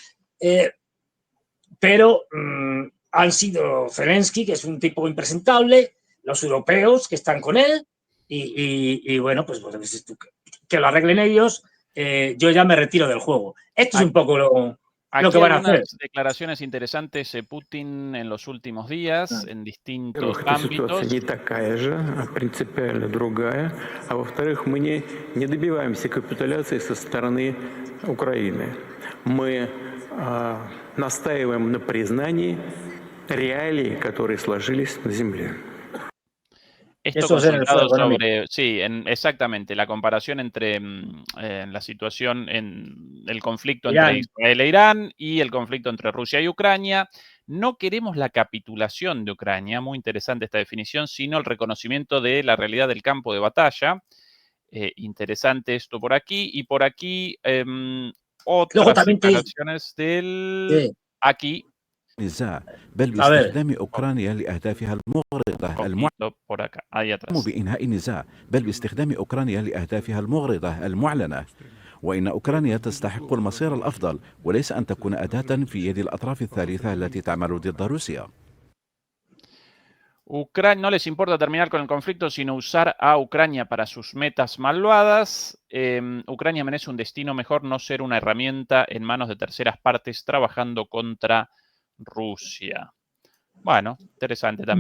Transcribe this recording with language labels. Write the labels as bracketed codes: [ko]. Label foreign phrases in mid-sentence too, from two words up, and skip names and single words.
[es] pero han sido Zelensky, que es un tipo impresentable, los europeos que están con él y bueno, pues que lo arreglen ellos, yo ya me retiro del juego. Esto es un poco lo que van a hacer. Algunas declaraciones interesantes de Putin en los últimos días, en distintos ámbitos. [ru] Ситуация не такая же, а принципиально другая. А во-вторых, мы не добиваемся капитуляции со стороны Украины. Мы настаиваем на признании реалий, которые сложились на земле. [es] Esto consultado sobre, sí, exactamente, la comparación entre la situación en el conflicto entre Israel e Irán y el conflicto entre Rusia y Ucrania. No queremos la capitulación de Ucrania, muy interesante esta definición, sino el reconocimiento de la realidad del campo de batalla. Interesante esto por aquí. Y por aquí otras declaraciones del... Aquí. [ar] بل باستخدام أوكرانيا لأهدافها المغرضة بإنهاء النزاع بل باستخدام أوكرانيا لأهدافها المغرضة المعلنة وإن أوكرانيا تستحق المصير الأفضل وليس أن تكون أداة في يد الأطراف الثالثة التي تعمل ضد روسيا. [es] No les importa terminar con el conflicto, sino usar a Ucrania para sus metas malvadas. Ucrania merece un destino mejor, no ser una herramienta en manos de terceras partes trabajando contra Rusia. Bueno, interesante también.